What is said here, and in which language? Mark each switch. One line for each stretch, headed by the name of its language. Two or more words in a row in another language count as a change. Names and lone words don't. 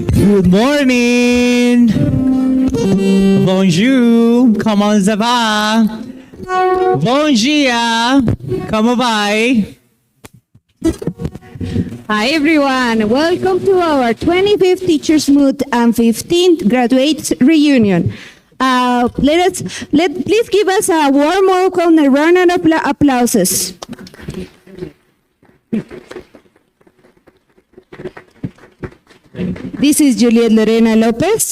English: Good morning.
French: Bonjour. Comment ça va?
Portuguese: Bon dia. Como vai?
English: Hi everyone, welcome to our 25th Teachers Moot and 15th Graduates Reunion. Please give us a warm welcome and a round of applauses. This is Juliet Lorena Lopez.